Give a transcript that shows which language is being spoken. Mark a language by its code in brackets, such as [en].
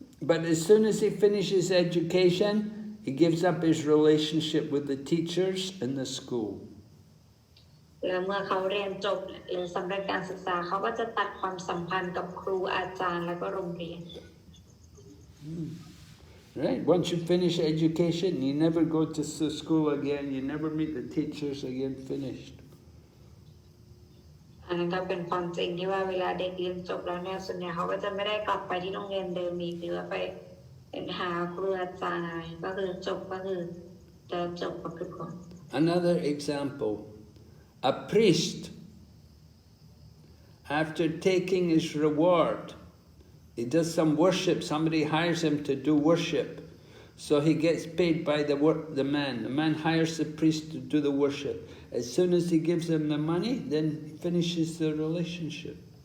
[en] But as soon as he finishes education, he gives up his relationship with the teachers in the school. [th] แล้วเมื่อเขาเรียนจบหรือสำเร็จการศึกษาเขาก็จะตัดความสัมพันธ์กับครูอาจารย์และก็โรงเรียน [en] Right? Once you finish education, you never go to school again, you never meet the teachers again, finished. [th] อันนั้นก็เป็นความจริงที่ว่าเวลาเด็กเรียนจบแล้วเนี่ยส่วนใหญ่เขาก็จะไม่ได้กลับไปที่โรงเรียนเดิมอีกหรือว่าไปหาครูอาจารย์อะไรก็คือจบก็คือจะจบกับทุกคน [en] Another example, a priest, after taking his reward, he does some worship, somebody hires him to do worship, so he gets paid by the man. The man hires the priest to do the worship. As soon as he gives him the money, then he finishes the relationship.